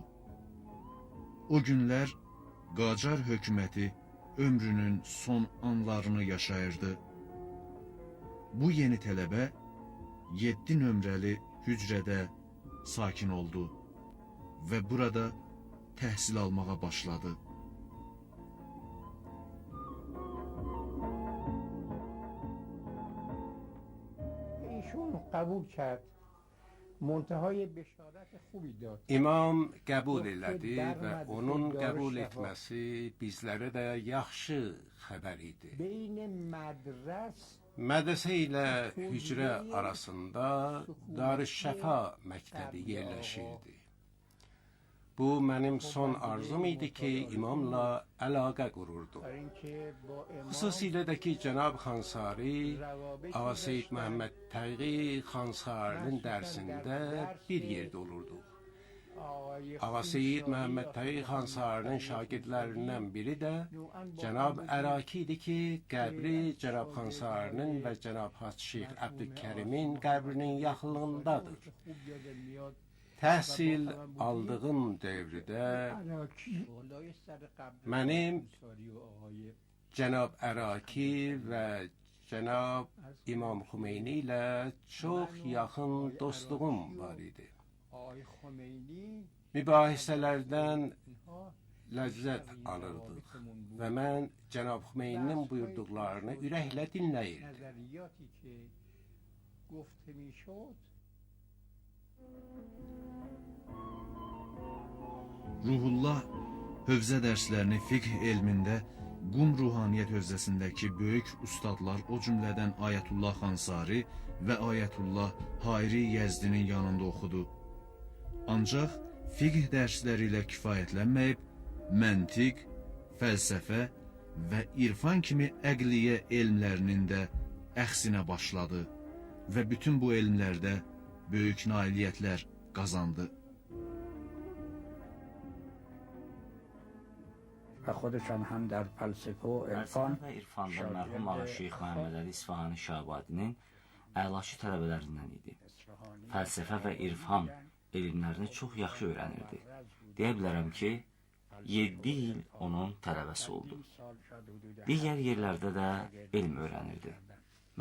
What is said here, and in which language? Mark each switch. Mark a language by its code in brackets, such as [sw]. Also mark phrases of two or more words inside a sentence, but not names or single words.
[az] O günlər Qacar hökuməti ömrünün son anlarını yaşayırdı. Bu yeni tələbə 7 nömrəli hücrədə sakin oldu və burada təhsil almağa başladı. [fa] ایشون قبول کرد منتهای بشارت خوبی داد. [az] İmam qəbul elədi və onun qəbul etməsi bizlərə də yaxşı xəbər idi. [fa] بین مدرس [az] Mədrəsə ilə hücrə arasında Darüşşəfa məktəbi yerləşirdi. Bu mənim son arzum idi ki, imamla əlaqə qururdu. [fa] برای اینکه با امام [az] Xüsusilə də ki, Cənab Xansari, Ağa Seyyid Məhəmməd Təqi Xansarinin dərsində bir yerdə olurduq. [fa] آقای [az] Ağa Seyyid Məhəmməd Təqi Xansarinin şagirdlərindən biri də Cənab Əraki idi ki, qəbri Cənab Xansarinin və Cənab Şeyx Əbdülkərimin qəbrinin yaxınlığındadır. [fa] خوب یادم میاد [az] Təhsil aldığım dövrdə [fa] عراکی بالای سر قبر [az] mənim [fa] انصاری و آقای [az] Cənab Əraki və Cənab İmam Xomeyni ilə çox yaxın dostluğum var idi. [fa] آقای خمینی [az] Mübahisələrdən [fa] اینها [az] ləzzət alırdıq və mən Cənab Xomeyninin buyurduqlarını ürəklə dinləyirdim. [fa] نظریاتی که گفته میشد [az] Ruhullah hövzə dərslərini fiqh elmində Qum Ruhaniyyət hövzəsindəki böyük ustadlar, o cümlədən Ayətullah Xansari və Ayətullah Hairi Yəzdinin yanında oxudu. Ancaq fiqh dərsləri ilə kifayətlənməyib, məntiq, fəlsəfə və irfan kimi əqliyyə elmlərinin də əxsinə başladı və bütün bu elmlərdə böyük nailiyyətlər qazandı. [fa] و خودشان هم در فلسفه و عرفان [az] Fəlsəfə və irfanda mərhum Ağa Şeyx Məhəmməd Əli İsfahani Şabadinin əlaçı tələbələrindən idi. Fəlsəfə və irfan elmlərini çox yaxşı öyrənirdi. Deyə bilərəm ki, 7 il onun tələbəsi oldu. Digər yerlərdə də elm öyrənirdi.